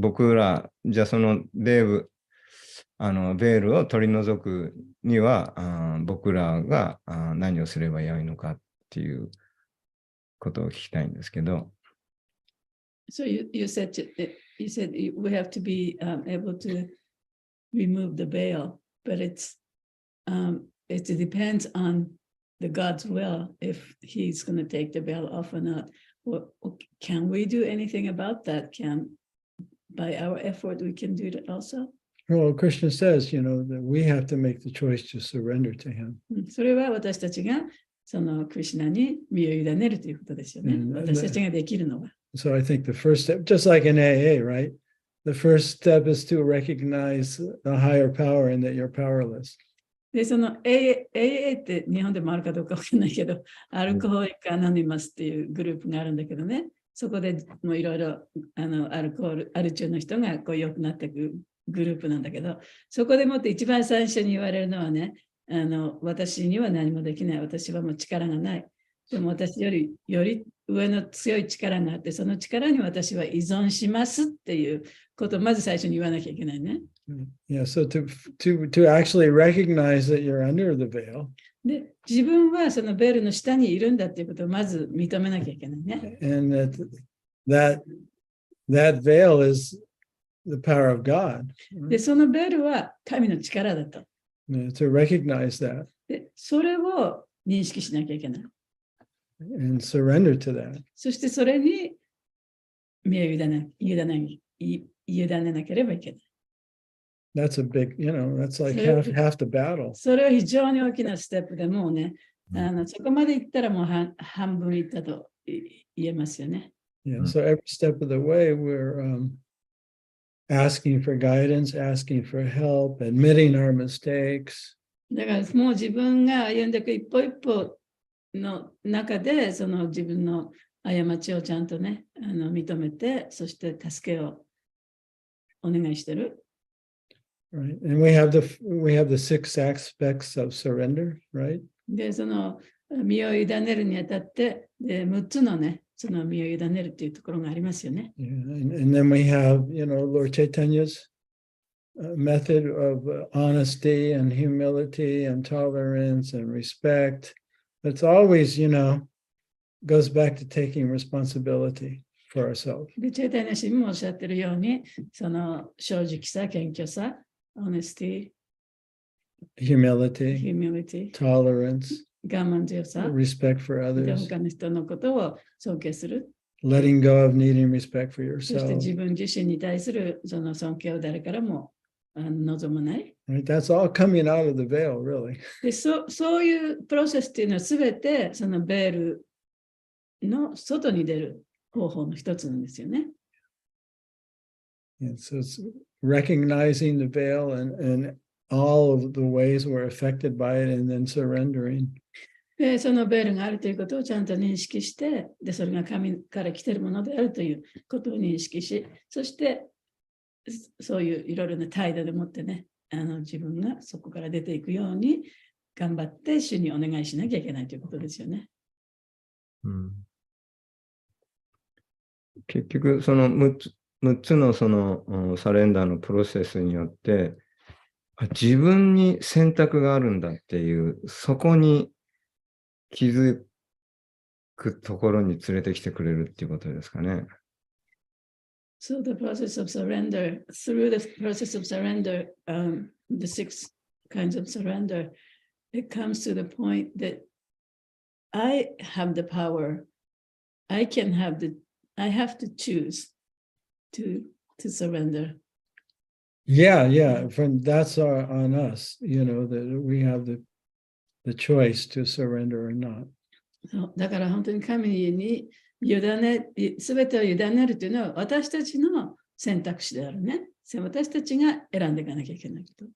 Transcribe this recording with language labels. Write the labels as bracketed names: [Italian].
[Japanese] 僕ら、じゃあそのベールを取り除くには、僕らが何をすればよいのかっていうことを聞きたいんですけど。 [English] So you said we have to be able to remove the veil, but it depends on the God's will if He's going to take the veil off or not. Well, can we do anything about that? By our effort we can do that also? Well, Krishna says, that we have to make the choice to surrender to Him. [Japanese] それは私たちがそのクリシュナに身を委ねるということですよね。私たちができるのは。 [English] So I think the first step, just like in AA, right? The first step is to recognize a higher power and that you're powerless. [Japanese] で、その AA って日本でもあるかどうかわからないけど、アルコホリック・アノニマスっていうグループがあるんだけどね、そこでもういろいろアル中の人がこう良くなっていくグループなんだけど、そこでもって一番最初に言われるのはね、私には何もできない、私はもう力がない。でも私より上の強い力があって、その力に私は依存しますっていうことをまず最初に言わなきゃいけないね。 [English] Yeah, so to actually recognize that you're under the veil. [Japanese] で、自分はそのベールの下にいるんだっていうことをまず認めなきゃいけないね。 [English] And that veil is the power of God. [Japanese] で、そのベールは神の力だと。 [English] To recognize that. [Japanese] で、それを認識しなきゃいけない。 [English] And surrender to that. [Japanese] そしてそれに身を委ねなければいけない。 [English] That's a big, that's like half the battle. [Japanese] それは非常に大きなステップでもうね、そこまで行ったらもう半分行ったと言えますよね。 [English] Yeah, so every step of the way we're asking for guidance, asking for help, admitting our mistakes. [Japanese] だからもう自分が歩んでいく一歩一歩の中で、その自分の過ちをちゃんとね、認めて、そして助けをお願いしてる。 [English] Right. And we have the 6 aspects of surrender, right? [Japanese] で、その身を委ねるにあたって、で6つのね、その身を委ねるっていうところがありますよね。 [English] Yeah. And then we have, Lord Chaitanya's method of honesty and humility and tolerance and respect. It's always, goes back to taking responsibility for ourselves. [Japanese] で、チェイタニア氏もおっしゃってるように、その正直さ、謙虚さ、 [English] honesty, Humility, humility, tolerance, [Japanese] 我慢強さ、 [English] respect for [Japanese] で [English] others, [Japanese] 他の人のことを尊敬する。 [English] letting go of needing respect for [Japanese] そして [English] yourself. [Japanese] 自分自身に対するその尊敬を誰からも望まない。 [English] Right? That's all coming out of the veil, really. [Japanese] で、そういうプロセスっていうのはすべてそのベールの外に出る方法の一つなんですよね。 [English] And so it's recognizing the veil and all of the ways we're affected by it and then surrendering. [Japanese] で、そのベールがあるということをちゃんと認識して、で、それが神から来ているものであるということを認識し、そしてそういういろいろな態度でもってね、自分がそこから出ていくように頑張って主にお願いしなきゃいけないということですよね。結局、その6つのそのサレンダーのプロセスによって、自分に選択があるんだっていう、そこに気づくところに連れてきてくれるっていうことですかね。 [English] So the process of surrender, through the process of surrender, the 6 kinds of surrender, it comes to the point that I have the power. I have to choose to surrender. Yeah. That's on us, that we have the choice to surrender or not. [Japanese] そうだから本当に神にすべてを委ねるというのは私たちの選択肢であるね。私たちが選んでいかなきゃいけないこと。